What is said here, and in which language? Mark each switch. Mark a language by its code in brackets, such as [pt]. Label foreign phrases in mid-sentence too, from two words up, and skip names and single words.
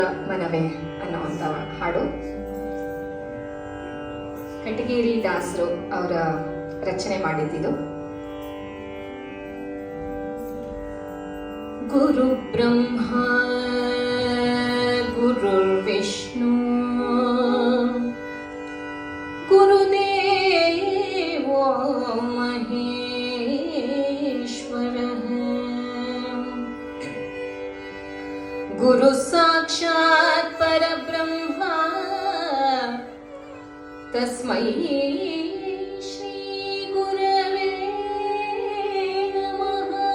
[kn] ಮನವೇ ಅನ್ನುವಂಥ ಹಾಡು ಕಟಗೇರಿ ದಾಸರು ಅವರ ರಚನೆ ಮಾಡಿದ್ದು. [sa] ಗುರು ಬ್ರಹ್ಮ ಗುರು ವಿಷ್ಣು ಗುರುದೇವೋ ಮಹೇಶ್ವರ ಗುರು ಸಾಕ್ಷಾತ್ ಪರಬ್ರಹ್ಮ ತಸ್ಮೈ ಶ್ರೀ ಗುರವೇ ನಮಃ.